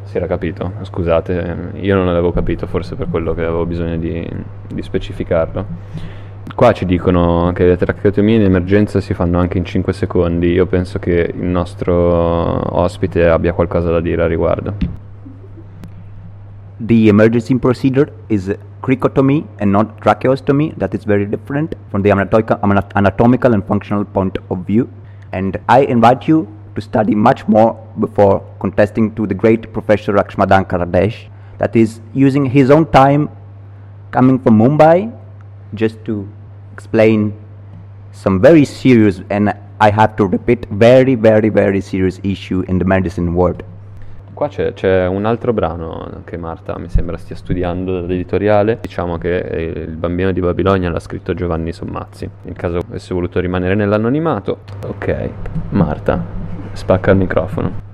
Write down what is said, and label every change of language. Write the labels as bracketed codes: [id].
[it] Si era capito, scusate. Io non l'avevo capito, forse per quello che avevo bisogno di specificarlo. Qua ci dicono che le tracheotomie in emergenza si fanno anche in 5 secondi. Io penso che il nostro ospite abbia qualcosa da dire a riguardo. [en] The emergency procedure is cricotomy and not tracheostomy. That is very different from the anatomical and functional point of view. And I invite you to study much more before contesting to the great professor Rakshmadan Karadesh, that is using his own time coming from Mumbai just to explain some very serious, and I have to repeat, very, very, very serious issue in the medicine world. [it] Qua c'è un altro brano che Marta mi sembra stia studiando dall'editoriale. Diciamo che Il Bambino di Babilonia l'ha scritto Giovanni Sommazzi, in caso avesse voluto rimanere nell'anonimato. Ok, Marta, spacca il microfono.